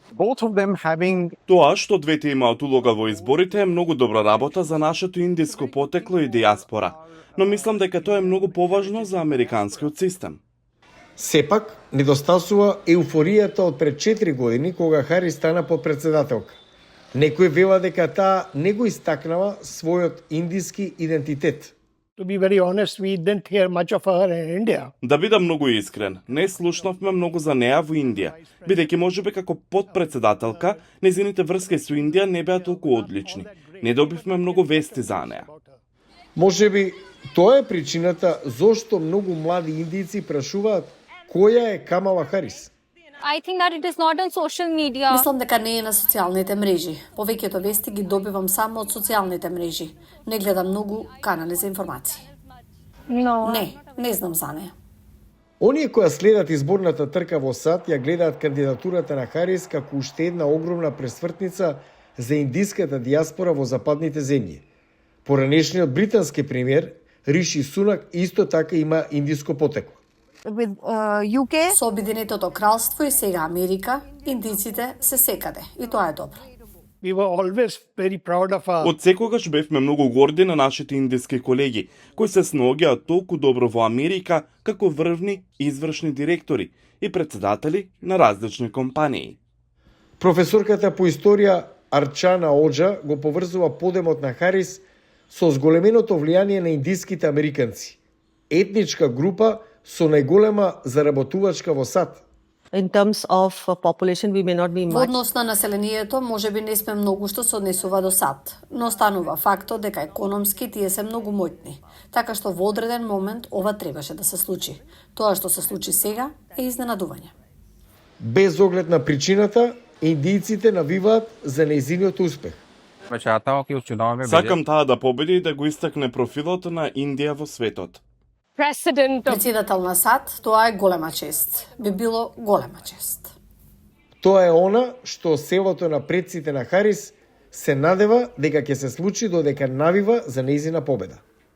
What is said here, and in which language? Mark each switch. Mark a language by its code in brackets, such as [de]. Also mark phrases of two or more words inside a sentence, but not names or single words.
[mk] Тоа што двете имаат улога во изборите е многу добра работа за нашето индиско потекло и диаспора, но мислам дека тоа е многу поважно за американскиот систем. Сепак, недостасува еуфоријата од пред 4 години кога Харис стана подпредседателка. Некои вела дека таа не го истакнала својот индиски идентитет. [en] To be very honest, we didn't hear much of her in India. [mk] Да бидам многу искрен, не слушнавме многу за неа во Индија, бидејќи можеби како подпредседателка, незините врски со Индија не беа толку одлични. Не добивме многу вести за неа. Можеби тоа е причината зошто многу млади индијци прашуваат која е Камала Харис. [en] I think that it is not on social media. [mk] Мислам дека не е на социјалните мрежи. Повеќето вести ги добивам само од социјалните мрежи. Не гледам многу канали за информации. [en] No. [mk] Не знам за неа. Оние кои следат изборната трка во САД ја гледаат кандидатурата на Харис како уште една огромна пресвртница за индиската диаспора во западните земји. Поранешниот британски премиер Риши Сунак исто така има индиско потекло. [en] With UK, [mk] Со Обединетото кралство и сега Америка, индиците се секаде и тоа е добро. [en] We were always very proud of our [mk] Од секогаш бевме многу горди на нашите индиски колеги, кои се снаоѓаат толку добро во Америка како врвни извршни директори и претседатели на различни компании. Професорката по историја Арчана Оджа го поврзува подемот на Харис со зголеменото влијание на индиските американци, етничка група со најголема заработувачка во САД. [en] in terms of population, we may not be [mk] Во [en] much. [mk] однос на населението, можеби не сме многу што се однесува до САД, но останува фактот дека економски тие се многу моќни, така што во одреден момент ова требаше да се случи. Тоа што се случи сега е изненадување. Без оглед на причината, индијците навиваат за нејзиниот успех. [hi] मैं चाहता हूँ कि उस चुनाव में [mk] Сакам таа да победи и да го истакне профилот на Индија во светот. [en] President of [mk] Председател на САД, тоа е голема чест. Би било голема чест. Тоа е она што селото на предците на Харис се надева дека ќе се случи додека навива за нејзина победа.